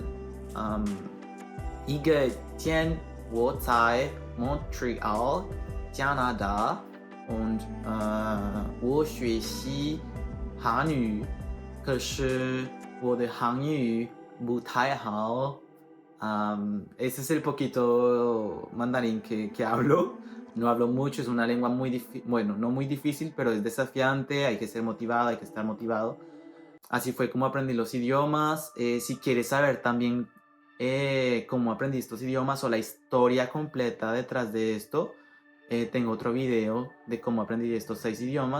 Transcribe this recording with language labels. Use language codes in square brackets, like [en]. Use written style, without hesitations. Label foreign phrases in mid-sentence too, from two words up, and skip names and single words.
[zh] 一个天我在 Montreal 加拿大und我学习韩语，可是我的韩语不太好。 [es] Ese es el poquito mandarín que hablo. No hablo mucho, es una lengua muy difícil, bueno, no muy difícil, pero es desafiante, hay que ser motivado, hay que estar motivado. Así fue como aprendí los idiomas. Si quieres saber también cómo aprendí estos idiomas o la historia completa detrás de esto, tengo otro video de cómo aprendí estos 6 idiomas.